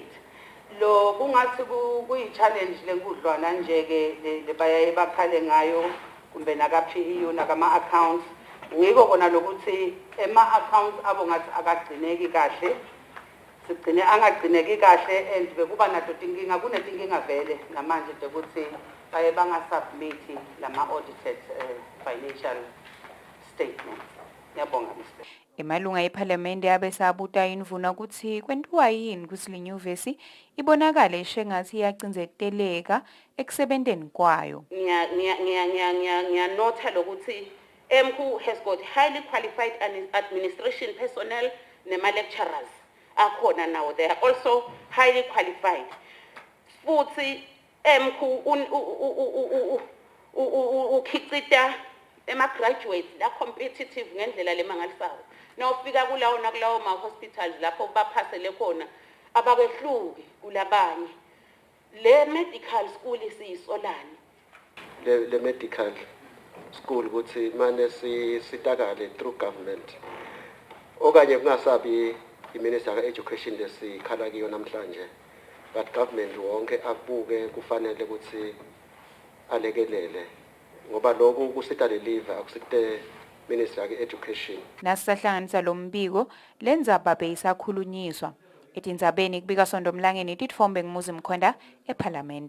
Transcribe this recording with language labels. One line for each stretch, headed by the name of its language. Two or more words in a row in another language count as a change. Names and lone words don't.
Swati: Lo kungathi kuyi-challenge lenkudlwana nje-ke lebayaye bakhale ngayo kumbe naka-PEU nakama-accounts. Ngiko kona lokuthi ema-accounts abo ngathi akagcineki kahle. Sigcine angagcineki kahle and bekuba nato tinkinga kunetinkinga vele namanje ukuthi baye bangasubmiti lama-audited financial statements. Ngiyabonga Mr. Emalunga eParliament abesabuta indvuna ukuthi kwentiwa yini kutsi le nyuvesi ibonakale ishengathi iyacindzeteleka ekusebenteni kwayo. Ngiyanotha lokuthi
English: MKU has got highly qualified administration personnel
Swati: nema-lecturers akhona
English: now. They are also highly qualified.
Swati: Futhi MKU ukhicita ema-graduates la competitive ngendlela lemangalisayo. Nawufika kulawo nakulawo ma-hospitals lapho baphasele khona abakwehluki kulabanye. Le medical school isiyisolani. Le medical school ukuthi manje sitakale
English: through government.
Swati: Okanye kungasabi iMinister ka-Education lesikhala kiyo namhlanje.
English: But government
Swati: wonke abuke kufanele ukuthi alekelele. Ngoba lokho kusita lelive akusite Minister ka-Education. Nasahlanganisa lo mbiko lendzaba beyisakhulunyiswa. Etindzabeni kubika Sondomlangeni titfombe nguMuzi Mkhwenda eParliament.